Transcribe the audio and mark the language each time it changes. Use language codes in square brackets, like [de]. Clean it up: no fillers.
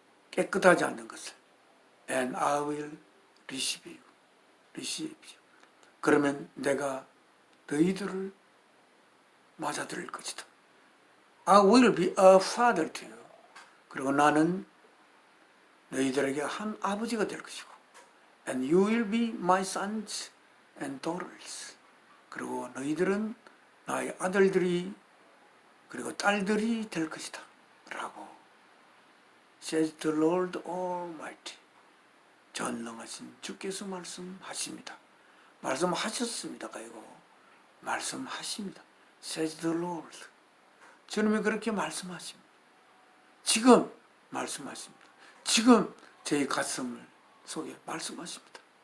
[ko] 깨끗하지 않는 것을. [en] And I will receive you. [ko] 그러면 내가 너희들을 맞아들일 것이다. [en] I will be a father to you. [ko] 그리고 나는 너희들에게 한 아버지가 될 것이고 [en] And you will be my sons and daughters. [ko] 그리고 너희들은 나의 아들들이 그리고 딸들이 될 것이다. 라고 [en] says the Lord Almighty. [ko] 전능하신 주께서 말씀하십니다. 말씀하셨습니다가 아니고 말씀하십니다. [en] says the Lord. [ko] 주님이 그렇게 말씀하십니다. 지금 말씀하십니다. 지금 제 가슴을 속에 말씀하십니다.